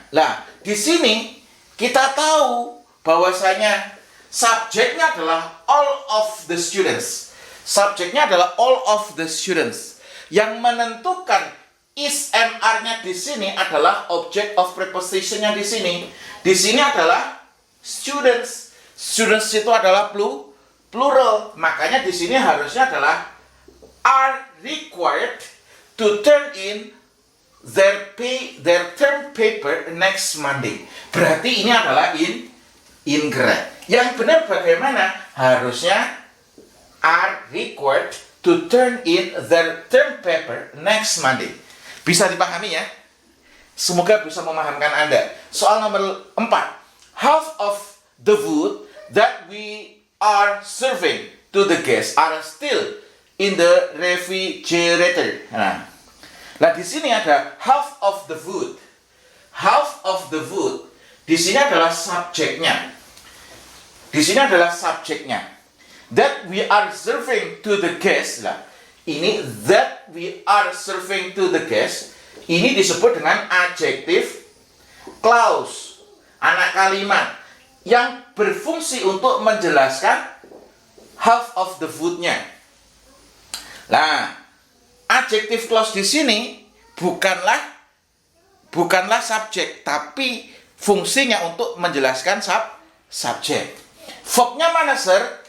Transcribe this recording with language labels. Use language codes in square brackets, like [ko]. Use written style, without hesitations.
[id] Lah, di sini kita tahu bahwasanya subjeknya adalah [en] all of the students. [id] Subjeknya adalah [en] all of the students. [id] Yang menentukan is MR-nya di sini adalah object of preposition-nya di sini. Di sini adalah students. Students itu adalah plural. Makanya di sini harusnya adalah [en] are required to turn in their term paper next Monday. [id] Berarti ini adalah incorrect. Yang benar bagaimana? Harusnya [en] are required to turn in their term paper next Monday. [id] Bisa dipahami ya? Semoga bisa memahamkan Anda. Soal nomor 4. [en] Half of the food that we are serving to the guests are still in the refrigerator. [id] Nah, di sini ada [en] half of the food. [id] Half of the food. Di sini adalah subjeknya. Di sini adalah subjeknya. [en] That we are serving to the guests. [id] Lah, ini [en] that we are serving to the guests. [id] Ini disebut dengan adjective clause. Anak kalimat yang berfungsi untuk menjelaskan [en] half of the food- [id] nya. Nah, adjective clause di sini bukanlah subjek, tapi fungsinya untuk menjelaskan subjek. Verbnya mana, Sir?